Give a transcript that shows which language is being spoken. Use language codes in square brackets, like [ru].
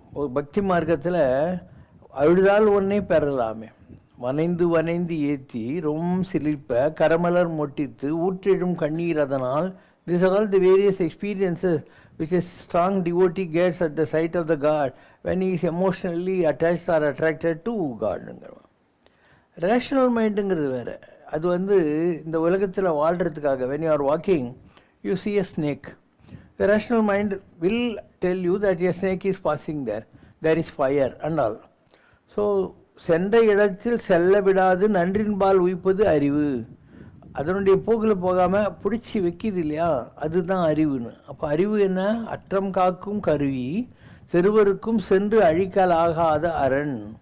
[ta] ஒரு பக்தி மார்க்கத்தில் அழுதால் ஒன்றே பெறலாமே, வனைந்து வனைந்து ஏற்றி ரொம் சிலிர்ப்ப கரமலர் மொட்டித்து ஊற்றிடும் கண்ணீர். [en] அதனால் these are all the various experiences which a strong devotee gets at the sight of the God when he is emotionally attached or attracted to God. [ta] Rational மைண்டுங்கிறது வேறு. அது இந்த உலகத்தில் வாழ்கிறதுக்காக [en] when you are walking you see a snake, the rational mind will tell you that a snake is passing there is fire and all. [ta] So சென்ற இடத்தில் செல்ல விடாது நன்றின்பால் உயிப்பது அறிவு. அதனுடைய போக்கில் போகாமல் பிடிச்சி வைக்கிது இல்லையா, அதுதான் அறிவுன்னு. அப்போ அறிவு என்ன, அற்றம் காக்கும் கருவி, சிறுவருக்கும் சென்று அழிக்கல் ஆகாத அரண்.